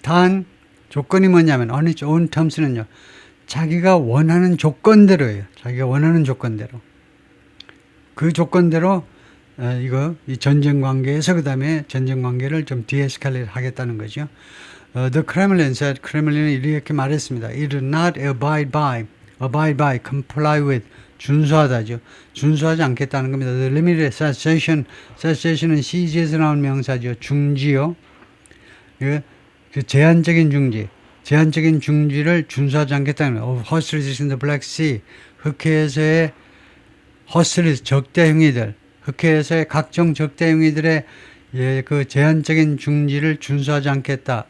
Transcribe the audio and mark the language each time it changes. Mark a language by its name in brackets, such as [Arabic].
[Korean] 단 조건이 뭐냐면 on its own terms는요. 자기가 원하는 조건대로예요. 자기가 원하는 조건대로. 그 조건대로 이 전쟁 관계에서 그 다음에 전쟁 관계를 좀 디에스칼레이트 하겠다는 거죠. [English] The Kremlin said, [Korean] 크렘린은 이렇게 말했습니다. [English] It did not abide by, comply with, [Korean] 준수하다죠. 준수하지 않겠다는 겁니다. The limited cessation은 siege에서 나온 명사죠. 중지요. 그 제한적인 중지를 준수하지 않겠다는 거예요. [English] Hostilities in the Black Sea, [Korean] 흑해에서의 hostilities, 적대 행위들, 흑해에서의 각종 적대 행위들의 그 제한적인 중지를 준수하지 않겠다.